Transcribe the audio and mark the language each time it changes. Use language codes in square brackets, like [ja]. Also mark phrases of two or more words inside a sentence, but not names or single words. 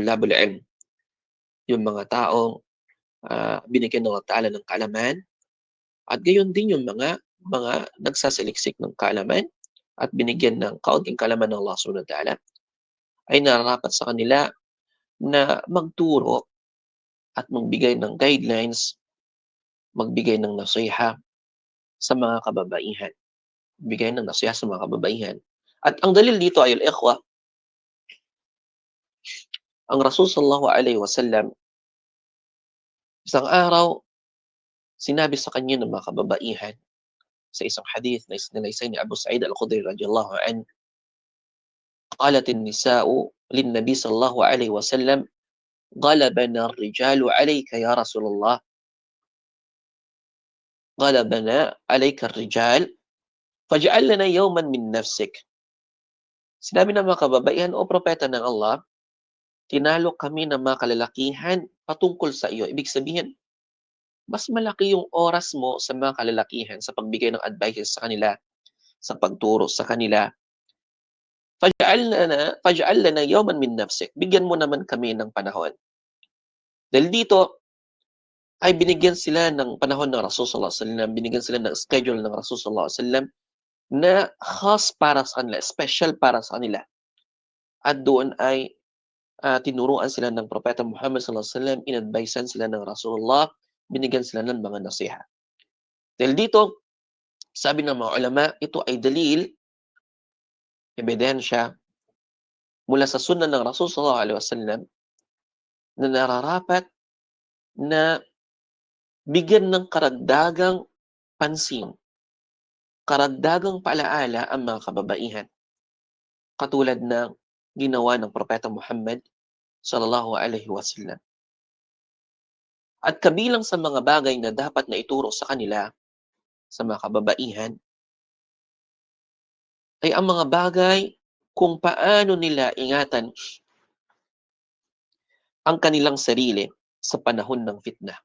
[ar] طلاب العلم, [tl] yung mga taong binigyan ng [ar] الله تعالى [tl] ng kaalaman at gayon din yung mga nagsasaliksik ng kaalaman at binigyan ng kaunting kaalaman ng [ar] الله سبحانه وتعالى [tl] ay nararapat sa kanila na magturo at magbigay ng guidelines, magbigay ng nasiha sa mga kababaihan. Bigay ng nasiha sa mga kababaihan. At ang dalil dito ay al-ikhwa, ang Rasul [ar] صلى الله عليه وسلم, [tl] isang araw, sinabi sa kanya ng mga kababaihan sa isang hadith na isnalaysay ni Abu Sa'id al-Khudri [ar] رضي الله عنه, قالت النساء للنبي صلى الله عليه وسلم غلبنا الرجال عليك يا رسول الله." "غلبنا عليك الرجال فاجعل لنا يوما من نفسك." [tl] Sinabi ng mga kababaihan, "O propeta ng Allah, tinalo kami ng mga kalalakihan patungkol sa iyo." Ibig sabihin, mas malaki yung oras mo sa mga kalalakihan sa pagbigay ng advices sa kanila, sa pagturo sa kanila. [ar] فاجعل لنا يوما من نفسك. [tl] Bigyan mo naman kami ng panahon. Dahil dito ay binigyan sila ng panahon ng Rasul [ar] صلى الله عليه وسلم, [tl] binigyan sila ng schedule ng Rasul [ar] صلى الله عليه وسلم [tl] na khas para sa kanila, special para sa kanila. At doon ay tinuruan sila ng Propeta Muhammad [ar] صلى الله عليه وسلم, [tl] inadvisean sila ng Rasulullah, binigyan sila ng mga nasiha. Dahil dito, sabi ng mga ulama, ito ay dalil, ebidensya, mula sa sunnah ng Rasul [ar] صلى الله عليه وسلم [tl] na nararapat na bigyan ng karagdagang pansin, karagdagang paalaala ang mga kababaihan. Katulad ng ginawa ng Propeta Muhammad [ar] صلى الله عليه وسلم. [tl] At kabilang sa mga bagay na dapat na ituro sa kanila, sa mga kababaihan, ay ang mga bagay kung paano nila ingatan ang kanilang sarili sa panahon ng fitna.